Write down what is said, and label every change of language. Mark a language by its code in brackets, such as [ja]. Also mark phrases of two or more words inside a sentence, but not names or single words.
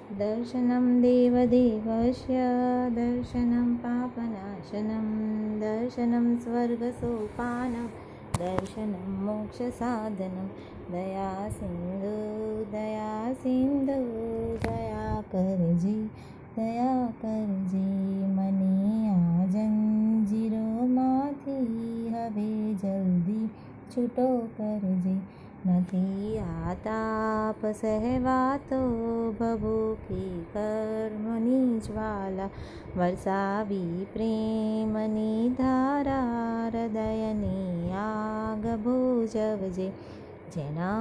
[sa] दर्शनं देवदेवस्य दर्शनं पापनाशनं दर्शनं स्वर्गसोपानं दर्शनं मोक्षसाधनं [gu] દયા સિંધુ દયા કરજે મને આ જંજીરોમાંથી હવે જલ્દી છૂટો કરજે નથી આ તાપ સહેવાતો ભભૂખી કર્મની જ્વાલા વરસાવી પ્રેમની ધારા હૃદયની આગ ભોજવજે જેના